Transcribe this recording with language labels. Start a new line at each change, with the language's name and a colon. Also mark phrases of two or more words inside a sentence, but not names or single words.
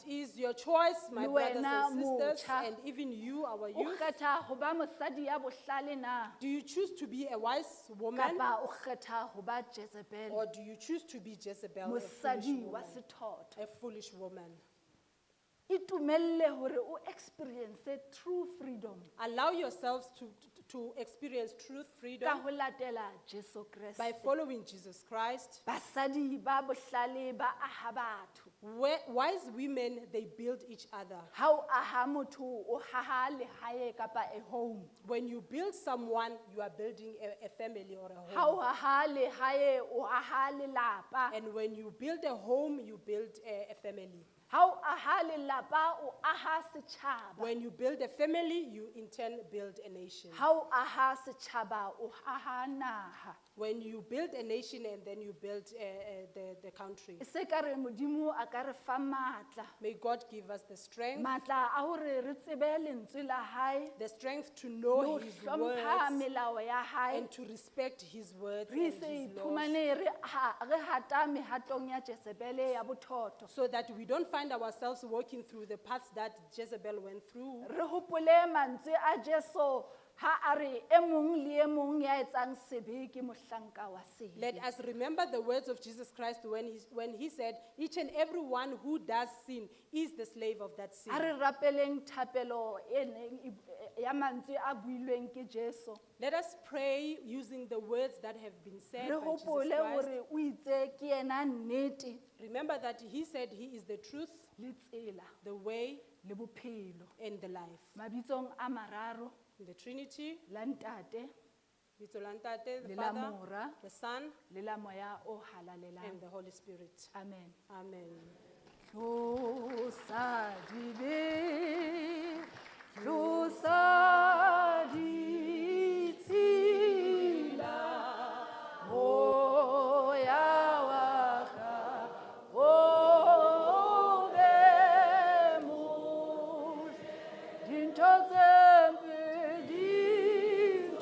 English: It is your choice, my
Southern Sotho: Le
English: brothers
Southern Sotho: wena
English: and sisters,
Southern Sotho: motjha.
English: and even you, our
Southern Sotho: O
English: youth.
Southern Sotho: kgetha ho ba mosadi ya bohlale na,
English: Do you choose to be a wise woman,
Southern Sotho: kapa o kgetha ho ba Jezebel,
English: or do you choose to be Jezebel, a foolish
Southern Sotho: mosadi wa
English: woman?
Southern Sotho: sethotho?
English: A foolish woman.
Southern Sotho: Itumelle hore o
English: experience true freedom Allow yourselves to experience truth, freedom,
Southern Sotho: ka ho latela Jesu Kriste.
English: by following Jesus Christ.
Southern Sotho: Basadi ba bohlale ba aha batho.
English: Wise women, they build each other.
Southern Sotho: Ha o aha motho o haha lehae kapa
English: a home. When you build someone, you are building a family or a
Southern Sotho: Ha
English: home.
Southern Sotho: o aha lehae o aha lelapa.
English: And when you build a home, you build a family.
Southern Sotho: Ha o aha lelapa o aha setjhaba.
English: When you build a family, you in turn build a nation.
Southern Sotho: Ha o aha setjhaba o aha naha.
English: When you build a nation and then you build the country.
Southern Sotho: E se ka re Modimo a ka re fa matla.
English: May God give us the strength,
Southern Sotho: Matla a hore re tsebe lentswe la hae,
English: the strength to
Southern Sotho: le
English: know
Southern Sotho: ho
English: His
Southern Sotho: hlompha
English: words
Southern Sotho: melao ya hae.
English: and to respect His words
Southern Sotho: Re
English: and
Southern Sotho: se
English: His laws,
Southern Sotho: iphumane re hata mehatong ya Jezebele ya bothotho.
English: so that we don't find ourselves walking through the paths that Jezebel went through.
Southern Sotho: Re hopole mantswe a Jesu ha a re e mong le e mong ya etsang sebe ke mohlanka wa sebe.
English: Let us remember the words of Jesus Christ when he said, each and every one who does sin is the slave of that sin.
Southern Sotho: Ha re rapeleng thapelo e neng ya mantswe a builweng ke Jesu.
English: Let us pray using the words that have been said
Southern Sotho: Re
English: by Jesus
Southern Sotho: hopole
English: Christ.
Southern Sotho: hore o itse ke yena nnete
English: Remember that He said He is the truth,
Southern Sotho: le tsela
English: the way,
Southern Sotho: le bophelo.
English: and the life.
Southern Sotho: Mabitsong a mararo
English: The Trinity,
Southern Sotho: la ntate Bitso la Ntate, the le la
English: Father,
Southern Sotho: mora
English: the Son,
Southern Sotho: le la moya o halalelang.
English: and the Holy Spirit.
Southern Sotho: Amen.
English: Amen.
Southern Sotho: Tlosa dibe, tlosa ditshila, moya wa ka, o be motle, dintho tse mpe di